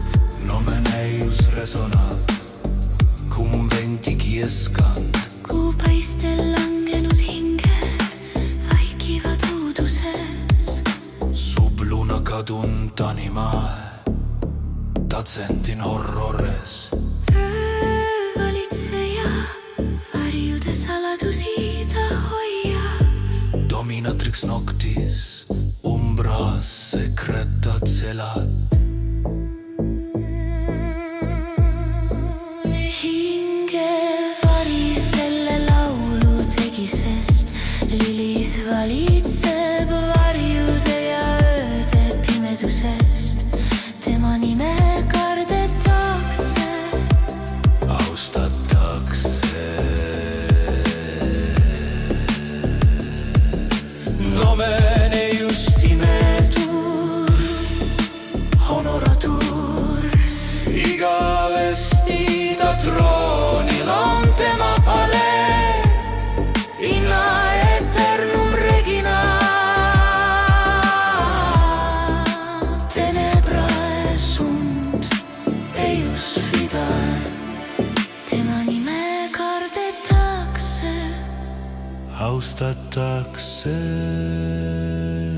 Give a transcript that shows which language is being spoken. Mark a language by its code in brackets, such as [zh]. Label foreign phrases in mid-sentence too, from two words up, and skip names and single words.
[la] Nomen eius resonat, cum venti quiescant. [et] Kuupaistel langenud hinged vaikivad uuduses. [la] Sub luna cadunt animae, tacent in horrores. [et] Öövalitseja varjude saladusi ta hoiab. [la] Dominatrix noctis, umbras secretat celat. [et] Hingevari selle laulu tegi, sest Lilith valitseb varjude ja ööde pimedusest. Tema nime kardetakse, Austatakse. [la] Nomen eius timetur, honoratur, [et] igavesti ta troonil on tema palee. [la] In aeternum regina. Tenebrae sunt eius fidae. [et] tema nime kardetakse. Austatakse.